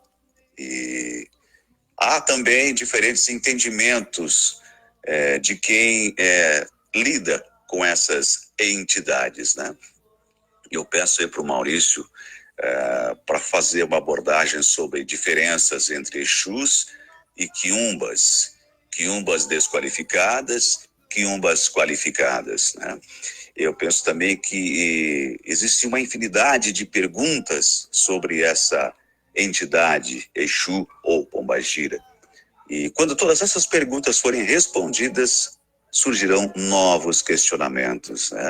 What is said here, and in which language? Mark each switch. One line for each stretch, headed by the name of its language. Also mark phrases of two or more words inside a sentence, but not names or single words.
Portuguese: E há também diferentes entendimentos de quem lida com essas entidades, né? Eu peço aí para o Maurício para fazer uma abordagem sobre diferenças entre Exus e quiumbas desqualificadas quiumbas qualificadas, né? Eu penso também que existe uma infinidade de perguntas sobre essa entidade, Exu ou Pombagira. E quando todas essas perguntas forem respondidas, surgirão novos questionamentos, né?